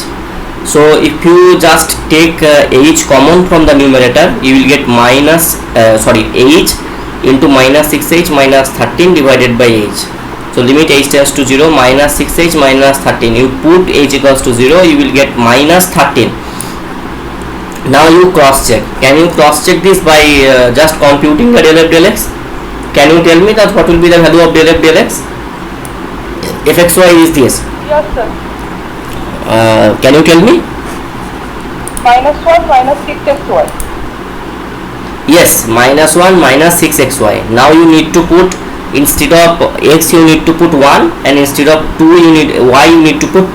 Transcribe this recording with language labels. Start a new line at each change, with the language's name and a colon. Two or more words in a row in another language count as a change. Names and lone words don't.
English: So if you just take h common from the numerator, you will get minus h into minus 6h minus 13 divided by h. So limit h tends to 0, minus 6h minus 13. You put h equals to 0, you will get minus 13. Now you cross check. Can you cross check this by just computing the del f del x? Can you tell me that what will be the value of del f del x? Fxy is this. Yes, sir. Can you tell me? Minus 1 minus 6xy. Yes, minus 1 minus 6xy. Now you need to put instead of x you need to put 1, and instead of 2 you need y you need to put 2.